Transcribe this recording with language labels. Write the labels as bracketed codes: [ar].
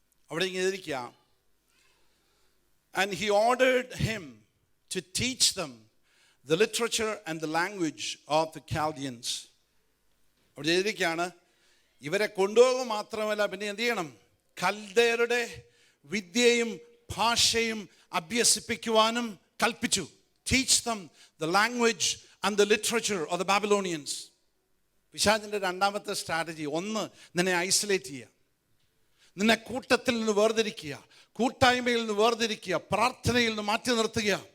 [ml] അവിടെ ഇങ്ങനെ ഇരിക്കുക, [en] and he ordered him to teach them the literature and the language of the Chaldeans. [ml] അവിടെ ഇരിക്കുകയാണ്, ഇവരെ കൊണ്ടുപോകുക മാത്രമല്ല, പിന്നെ എന്ത് ചെയ്യണം? കൽദയരുടെ വിദ്യയും ഭാഷയും അഭ്യസിപ്പിക്കുവാനും കൽപ്പിച്ചു. [en] Teach them the language and the literature of the Babylonians. [ml] പിശാചിന്റെ രണ്ടാമത്തെ സ്ട്രാറ്റജി, ഒന്ന്, നിന്നെ ഐസൊലേറ്റ് ചെയ്യുക, നിന്നെ കൂട്ടത്തിൽ നിന്ന് വേർതിരിക്കുക, കൂട്ടായ്മയിൽ നിന്ന് വേർതിരിക്കുക, പ്രാർത്ഥനയിൽ നിന്ന് മാറ്റി നിർത്തുക.